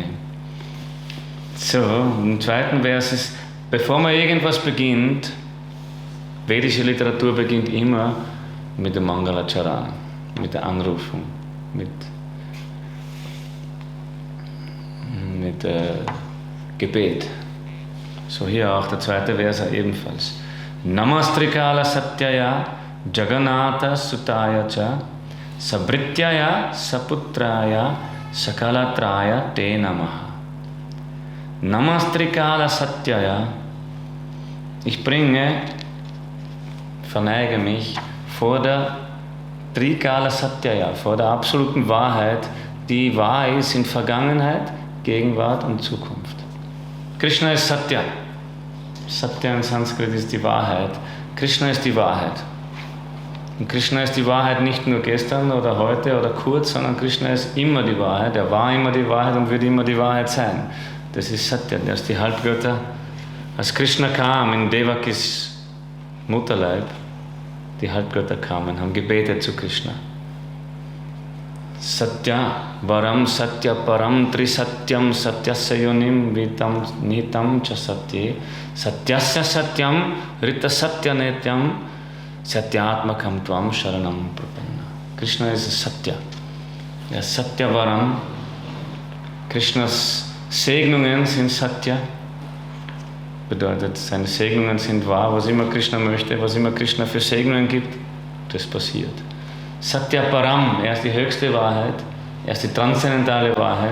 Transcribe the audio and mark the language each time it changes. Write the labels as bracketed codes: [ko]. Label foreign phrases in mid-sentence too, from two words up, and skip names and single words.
[de] So, im zweiten Vers ist, bevor man irgendwas beginnt, vedische Literatur beginnt immer mit dem Mangalacharan, mit der Anrufung, mit Gebet. So hier auch der zweite Vers ebenfalls. [sa] नमस्त्रिकाल सत्याय जगन्नाथ सुताय च सभृत्याय सपुत्राय सकलत्राय ते नमः. नमस्त्रिकाल सत्याय, [de] ich verneige mich vor der [sa] त्रिकाल सत्याय, [de] vor der absoluten Wahrheit, die wahr ist in Vergangenheit, Gegenwart und Zukunft. Krishna ist Satya. Satya in Sanskrit ist die Wahrheit. Krishna ist die Wahrheit. Und Krishna ist die Wahrheit nicht nur gestern oder heute oder kurz, sondern Krishna ist immer die Wahrheit. Er war immer die Wahrheit und wird immer die Wahrheit sein. Das ist Satya, das ist die Halbgötter. Als Krishna kam in Devakis Mutterleib, die Halbgötter kamen, haben gebetet zu Krishna. [sa] सत्य, वरम्, सत्य, परम्, त्रिसत्यम्, सत्यस्य योनिम्, वितम्, नितम्, च सत्ये, सत्यस्य सत्यम्, ऋत सत्य नेत्यम्, सत्यात्मकम् त्वम् शरणम् प्रपन्ना. [de] Krishna ist Satya. Er ist [sa] सत्य वरम्. [de] Krishnas Segnungen sind Satya. Bedeutet, seine Segnungen sind wahr. Was immer Krishna möchte, was immer Krishna für Segnungen gibt, das passiert. [sa] सत्य परम्, [de] er ist die höchste Wahrheit, er ist die transzendentale Wahrheit.